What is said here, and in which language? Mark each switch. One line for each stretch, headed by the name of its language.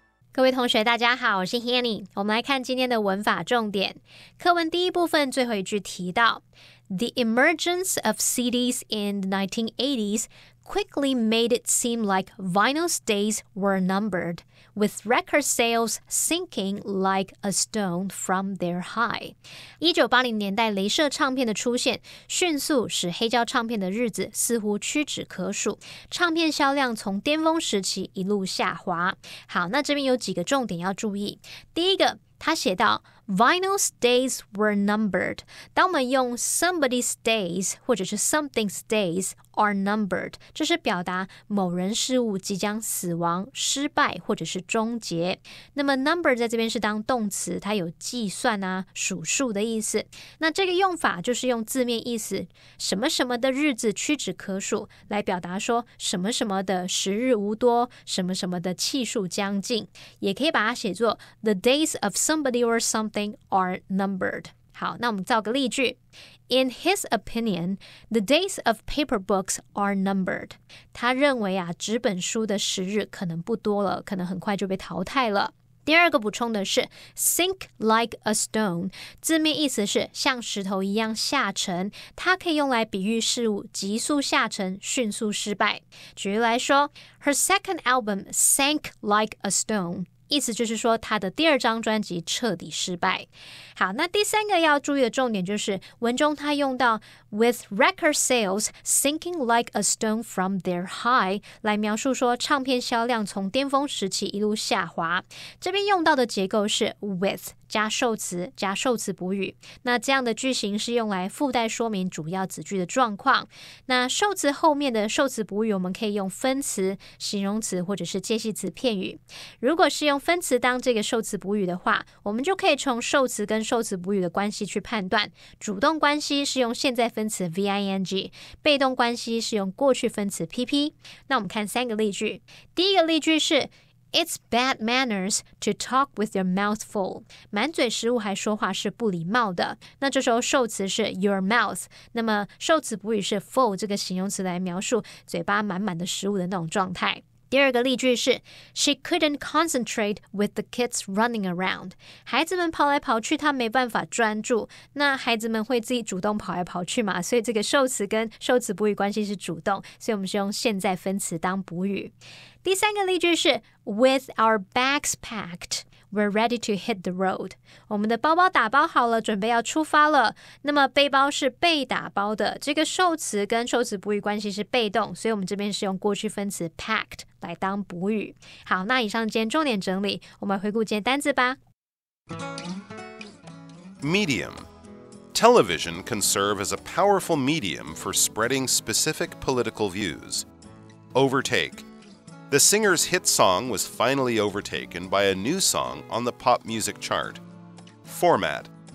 Chinese: 各位同学大家好，我是 Hanny。我们来看今天的文法重点。课文第一部分最后一句提到
English: The emergence of CDs in the 1980s quickly made it seem like vinyl's days were numbered, with record sales sinking like a stone from their high.
Chinese: 1980年代雷射唱片的出现，迅速使黑胶唱片的日子似乎屈指可数，唱片销量从巅峰时期一路下滑。好，那这边有几个重点要注意。第一个，他写到
English: Vinyl's days were numbered.
Chinese: 当我们用
English: somebody's days
Chinese: 或者是
English: something's days are numbered,
Chinese: 这是表达某人事物即将死亡、失败或者是终结。那么 number 在这边是当动词，它有计算啊、数数的意思。那这个用法就是用字面意思什么什么的日子屈指可数，来表达说什么什么的时日无多，什么什么的气数将近。也可以把它写作
English: The days of somebody or something are numbered.
Chinese: 好，那我们造个例句。
English: In his opinion, the days of paper books are numbered.
Chinese: 他认为啊，纸本书的时日可能不多了，可能很快就被淘汰了。第二个补充的是
English: sink like a stone,
Chinese: 字面意思是像石头一样下沉，它可以用来比喻事物急速下沉、迅速失败。举例来说
English: Her second album sank like a stone.
Chinese: 意思就是说他的第二张专辑彻底失败。好，那第三个要注意的重点就是文中他用到
English: with record sales sinking like a stone from their high
Chinese: 来描述说唱片销量从巅峰时期一路下滑。这边用到的结构是 with加受词加受词补语，那这样的句型是用来附带说明主要子句的状况。那受词后面的受词补语我们可以用分词、形容词或者是介系词片语。如果是用分词当这个受词补语的话，我们就可以从受词跟受词补语的关系去判断。主动关系是用现在分词 VING， 被动关系是用过去分词 PP。那我们看三个例句。第一个例句是
English: It's bad manners to talk with your mouth full.
Chinese: 满嘴食物还说话是不礼貌的。那这时候受词是
English: your mouth，
Chinese: 那么受词补语是 full 这个形容词来描述嘴巴满满的食物的那种状态。第二个例句是
English: She couldn't concentrate with the kids running around.
Chinese: 孩子们跑来跑去，她没办法专注。那孩子们会自己主动跑来跑去嘛？所以这个受词跟受词补语关系是主动，所以我们是用现在分词当补语。第三个例句是
English: With our bags packed.We're ready to hit the road.
Chinese: 我们的包包打包好了，准备要出发了。那么背包是被打包的，这个受词跟受词补语关系是被动，所以我们这边是用过去分词 packed 来当补语。好，那以上今天重点整理，我们回顾今天单字吧。
English: Medium. Television can serve as a powerful medium for spreading specific political views. Overtake.The singer's hit song was finally overtaken by a new song on the pop music chart. Format.